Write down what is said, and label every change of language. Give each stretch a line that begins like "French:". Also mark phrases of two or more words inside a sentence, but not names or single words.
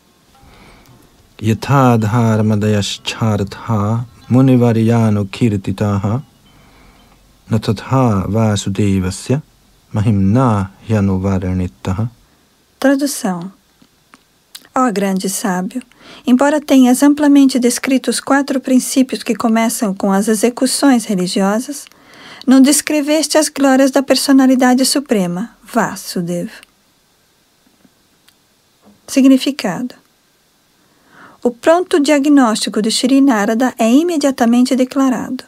Sanskrit: यथा धर्मादयश्चार्था मुनिवर्यानुकीर्तिताः न तथा वासुदेवस्य महिमा ह्यनुवर्णितः.
Portuguese: Tradução: ó grande sábio, embora tenhas amplamente descrito os 4 princípios que começam com as execuções religiosas, não descreveste as glórias da personalidade suprema, Vasudeva. Significado: o pronto diagnóstico de Shri Narada é imediatamente declarado.